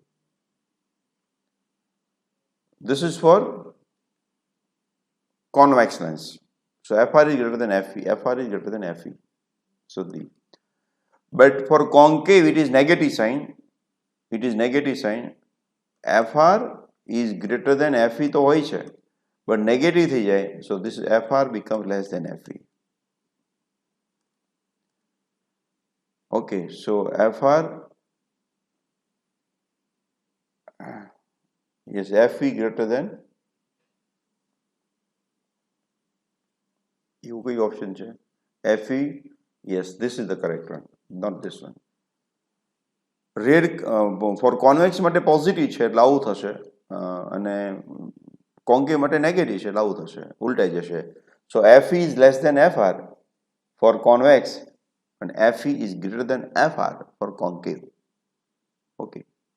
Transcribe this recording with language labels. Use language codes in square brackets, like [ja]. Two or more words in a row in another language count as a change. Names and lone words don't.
[en] This is for convex lens. So FR is greater than FE. FR is greater than FE. So but for concave it is negative sign. It is negative sign. FR is greater than FE [gu] તો હોય છે, [en] but negative [gu] થઈ જાય, [en] so this FR becomes less than FE. Okay, so FR, yes, FE greater than, [gu] એવું કઈ option છે? [en] FE, yes, this is the correct one, not this one. Red for convex [gu] માટે પોઝિટિવ છે એટલે આવું થશે, અને concave માટે નેગેટિવ છે એટલે આવું થશે, ઉલટાઈ જશે. [en] So FE is less than FR for convex and FE is greater than FR for concave. Okay.